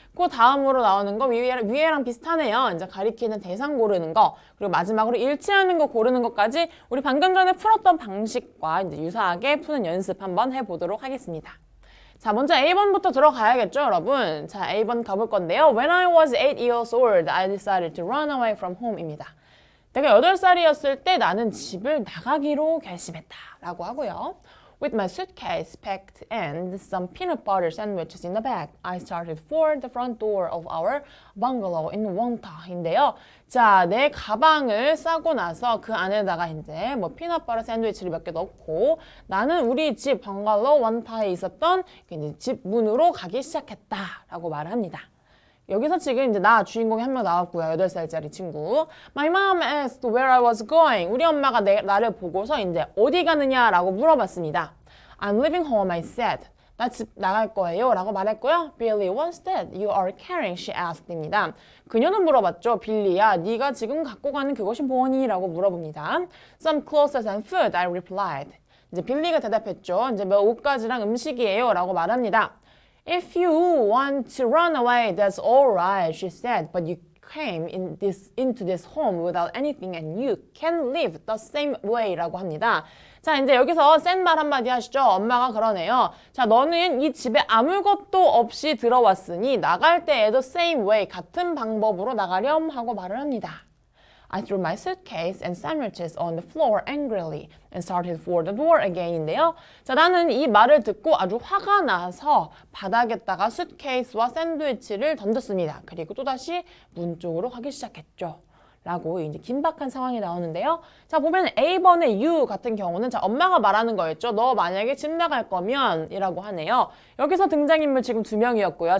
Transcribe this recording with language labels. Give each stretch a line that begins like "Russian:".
Korean: 그 다음으로 나오는 거 위에랑 비슷하네요. 이제 가리키는 대상 고르는 거 그리고 마지막으로 일치하는 거 고르는 것까지 우리 방금 전에 풀었던 방식과 이제 유사하게 푸는 연습 한번 해보도록 하겠습니다. 자, 먼저 A번부터 들어가야겠죠, 여러분? 자, A번 가볼 건데요.
English: When I was 8 years old, I decided to run away from home
Korean: 입니다. 내가 8살이었을 때 나는 집을 나가기로 결심했다 라고 하고요.
English: With my suitcase packed and some peanut butter sandwiches in the bag, I started for the front door of our bungalow in Wonta
Korean: 인데요. 자, 내 가방을 싸고 나서 그 안에다가 이제 뭐 피넛버터 샌드위치를 몇 개 넣고 나는 우리 집 벙글로우 원타에 있었던 이제 집 문으로 가기 시작했다라고 말을 합니다. 여기서 지금 이제 나 주인공이 한 명 나왔고요. 8살짜리 친구.
English: My mom asked where I was going.
Korean: 우리 엄마가 나를 보고서 이제 어디 가느냐라고 물어봤습니다.
English: I'm leaving home, I said.
Korean: 나 집 나갈 거예요 라고 말했고요.
English: Billy, what's that you are carrying? She asked.
Korean: 입니다. 그녀는 물어봤죠. 빌리야, 네가 지금 갖고 가는 그것이 뭐니? 라고 물어봅니다.
English: Some clothes and food, I replied.
Korean: 이제 빌리가 대답했죠. 이제 몇 옷가지랑 음식이에요 라고 말합니다.
English: If you want to run away, that's all right, she said. But you came into this home without anything and you can live the same way
Korean: 라고 합니다. 자, 이제 여기서 센 말 한마디 하시죠. 엄마가 그러네요. 자, 너는 이 집에 아무것도 없이 들어왔으니 나갈 때에도
English: same way,
Korean: 같은 방법으로 나가렴 하고 말을 합니다.
English: I threw my suitcase and sandwiches on the floor angrily and started for the door again
Korean: 인데요. 자, 나는 이 말을 듣고 아주 화가 나서 바닥에다가 수트케이스와 샌드위치를 던졌습니다. 그리고 또다시 문 쪽으로 가기 시작했죠. 라고 이제 긴박한 상황이 나오는데요. 자, 보면 A번의 you 같은 경우는 자, 엄마가 말하는 거였죠. 너 만약에 집 나갈 거면 이라고 하네요. 여기서 등장인물 지금 2명이었고요.